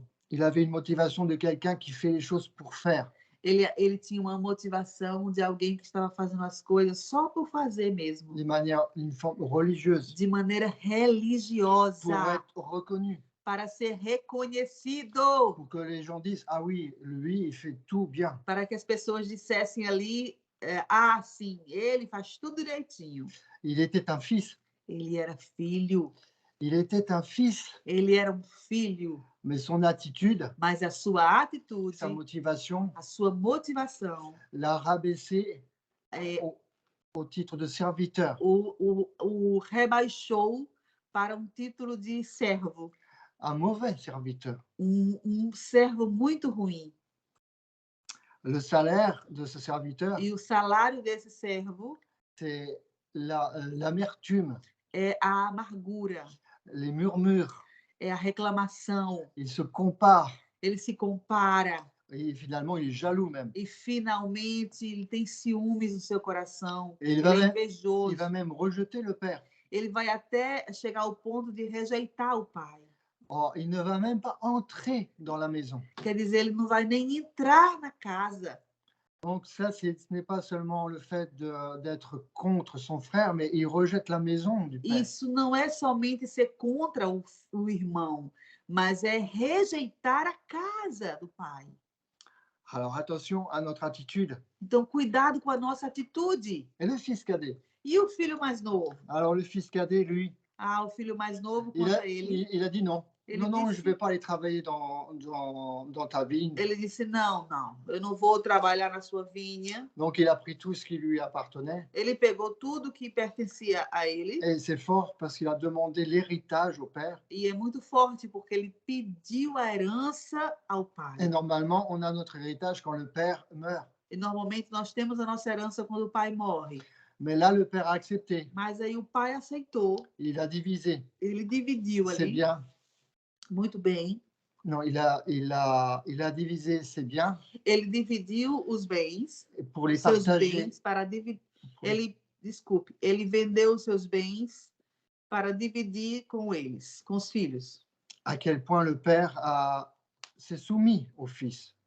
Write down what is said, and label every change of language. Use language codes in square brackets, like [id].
[fr] Il avait une motivation de quelqu'un qui fait les choses pour faire. [pt] Ele tinha uma motivação de alguém que estava fazendo as coisas só por fazer mesmo, [fr] une forme religieuse, [pt] de maneira [fr] pour [pt] religiosa, [fr] être reconnu, [pt] para ser reconhecido, [fr] pour que les gens disent, ah oui, lui, il fait tout bien. [pt] para que as pessoas dissessem ali, sim, ele faz tudo direitinho. [fr] Il était un fils. [pt] Ele era filho, [fr] Il était un fils, [pt] ele era um filho, [fr] mais son attitude, [pt] mas a sua atitude, [fr] sa motivation [pt] a sua motivação [fr] l'a rabaissé [pt] é, [fr] au titre de serviteur, [pt] o rebaixou para um título de servo, [fr] un mauvais serviteur. [pt] servo muito ruim. [fr] Le salaire de ce serviteur, [pt] E o salário desse servo [fr] c'est l'amertume, [pt] é a amargura, [fr] les murmures. [pt] é a reclamação. [fr] Il se compare [pt] Ele se compara [fr] et finalement, il est jaloux même. [pt] e finalmente ele tem ciúmes no seu coração. [fr] Et il [pt] Ele [fr] va, [pt] é [fr] même, [pt] invejoso. [fr] il va même rejeter le père. [pt] Ele vai até chegar ao ponto de rejeitar o pai. [fr] Oh, il ne va même pas entrer dans la maison. [pt] Quer dizer, ele não vai nem entrar na casa. [fr] Donc ça, ce n'est pas seulement le fait d'être contre son frère, mais il rejette la maison du père. [pt] Isso não é somente ser contra o irmão, mas é rejeitar a casa do pai. [fr] Alors attention à notre attitude. [pt] Então, cuidado com a nossa atitude. [fr] Et le fils cadet? [pt] E o filho mais novo? [fr] Alors le fils cadet, lui, [pt] O filho mais novo, contra ele. [fr] il a dit non. [pt] Ele [fr] Non, [pt] disse, [fr] je ne vais pas aller travailler dans ta vigne. [pt] Ele disse, não, eu não vou trabalhar na sua vinha. [fr] Donc il a pris tout ce qui lui appartenait. [pt] Ele pegou tudo que pertencia a ele. [fr] Et c'est fort parce qu'il a demandé l'héritage au père. [pt] E é muito forte porque ele pediu a herança ao pai. [fr] Et normalement, on a notre héritage quand le père meurt. [pt] E normalmente nós temos a nossa herança quando o pai morre. [fr] Mais là, le père a accepté. [pt] Mas aí o pai aceitou. [fr] Il a divisé. [pt] Ele dividiu ali. [fr] C'est bien. [pt] Muito bem. [fr] Non, il a divisé ses biens. [pt] Ele dividiu os bens, [fr] pour les [pt] seus [fr] partager. [pt] bens para dividir. Ele vendeu os seus bens para dividir com eles, com os filhos. [fr] À quel point le père s'est soumis au fils.